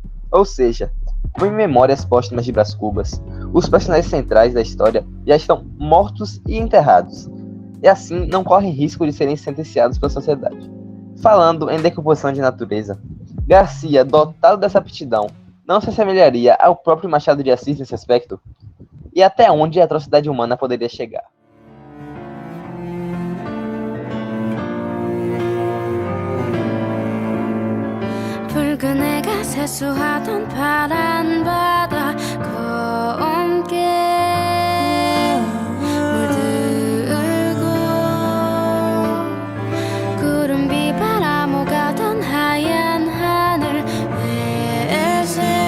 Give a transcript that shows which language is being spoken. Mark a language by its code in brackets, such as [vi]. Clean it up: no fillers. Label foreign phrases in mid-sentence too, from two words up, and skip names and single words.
[pt] Ou seja, como em Memórias Póstumas de Brás Cubas, os personagens centrais da história já estão mortos e enterrados. e assim não correm risco de serem sentenciados pela sociedade. Falando em decomposição de natureza, Garcia, dotado dessa aptidão, não se assemelharia ao próprio Machado de Assis nesse aspecto? E até onde a atrocidade humana poderia chegar? [ko] 붉은 해가 세수하던 파란 바다 검게 물들고 구름 비바람 오가던 하얀 하늘 회색